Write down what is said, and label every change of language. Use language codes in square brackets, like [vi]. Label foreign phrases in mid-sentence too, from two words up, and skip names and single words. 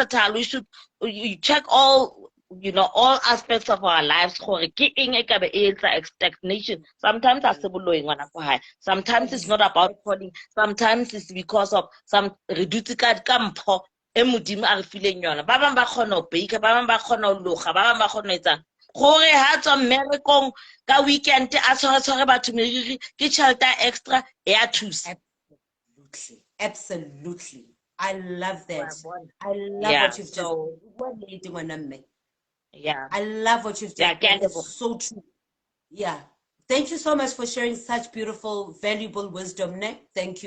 [en] We should check all, you know, all aspects of our lives. Stagnation. Sometimes sometimes it's not about calling. Sometimes it's because of some reduced campo. [st] Emudimo a feeling yona. Ba bang ba khona ho bake, ba bang ba khona ho loga, ba bang ba khona ho etsang. Gore ha tswa mmerekong ka weekend a tshware batho meriri ke tšhelete extra ya thusa. [en] Absolutely. I love that. I love what you've just I love what you've just done. It's so true. Yeah. Thank you so much for sharing such beautiful, valuable wisdom, ne? Thank you.